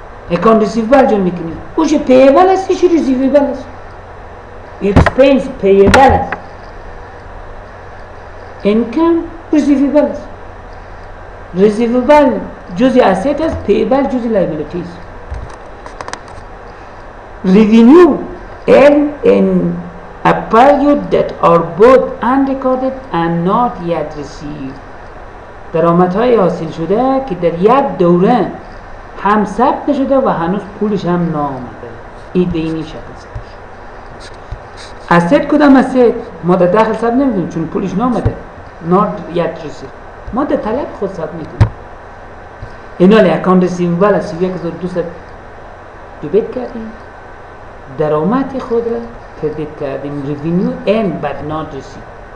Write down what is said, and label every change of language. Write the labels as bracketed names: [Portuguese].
[Persian] اکانت ریسیوبل جور میکنیم. اوش پیبل است، ایش ریسیوبل است. اکسپنس پیبل است، انکم ریسیوبل است. ریسیوبل جزء اسید است، پیبل جزء لایبیلیتی است. [English] Revenue earned in a period that are both unrecorded and not yet received. [Persian] درآمدهای حاصل شده که در یک دوره هم ثبت نشده و هنوز پولش هم نامده. این به این شکل است. اسید کدام اسید؟ ما در داخل ثبت نمی‌کنیم چون پولش نامده. not yet received. ما در طلب خود ثبت می‌کنیم. اینا اکانت ریسیوبل است، 1200 دبیت کردیم. درآمد خود را کردیت کردیم. [English] revenue earned but not received.